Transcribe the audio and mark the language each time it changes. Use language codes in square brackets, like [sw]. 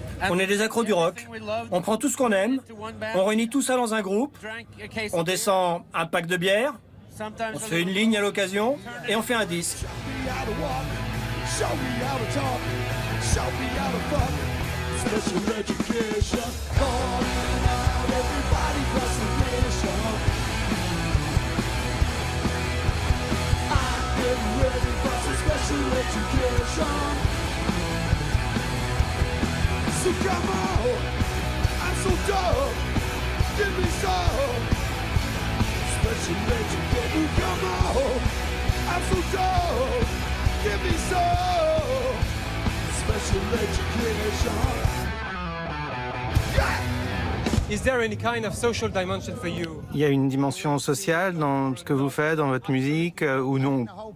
[fr] On est des accros du rock. On prend tout ce qu'on aime, on réunit tout ça dans un groupe, on descend un pack de bière, on se fait une ligne à l'occasion et on fait un disque. [en] Show me how to walk, show me how to talk, show me how to fuck. Special education, calling out everybody for submission. I'm getting ready for some special education. So come on, I'm so dumb, give me some special education. Come on, I'm so dumb, give me some special education. Is there any kind of social dimension for you? [fr] Il y a une dimension sociale dans ce que vous faites, dans votre musique, ou non?